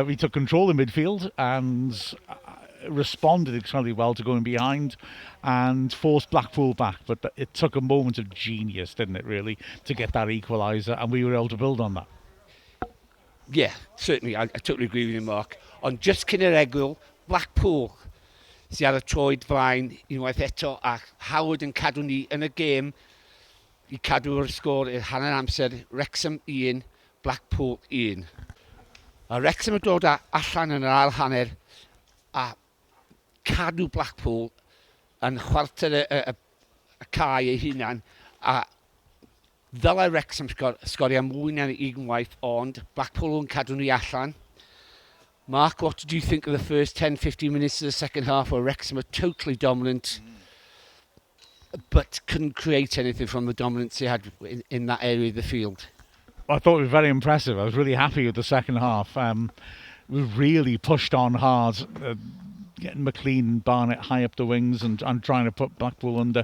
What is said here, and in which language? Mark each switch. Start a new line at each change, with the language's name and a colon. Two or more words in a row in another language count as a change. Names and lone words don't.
English: We took control in midfield and responded extremely well to going behind and forced Blackpool back, but it took a moment of genius, didn't it, really, to get that equaliser, and we were able to build on that. Yeah, certainly, I totally agree with you, Mark.
Welsh: Ond just cyn yr egwyl, Blackpool sydd ar y troed flaen unwaith eto, a Howard yn cadw ni yn y gêm I cadw'r sgôr i'r hanner amser, Wrexham 1, Blackpool 1. A Wrexham yn dod allan yn yr ail hanner a cadw Blackpool yn chwarter y cae ei hunan, a ddylai Wrexham sgorio mwy na'n unwaith, ond Blackpool yn cadw ni allan.
English: Mark, what did you think of the first 10-15 minutes of the second half where Wrexham were totally dominant, but couldn't create anything from the dominance they had in that area of the field? I thought it was very impressive. I was really happy with the second half. We really pushed on hard, getting McLean and Barnett high up the wings and trying to put Blackpool under.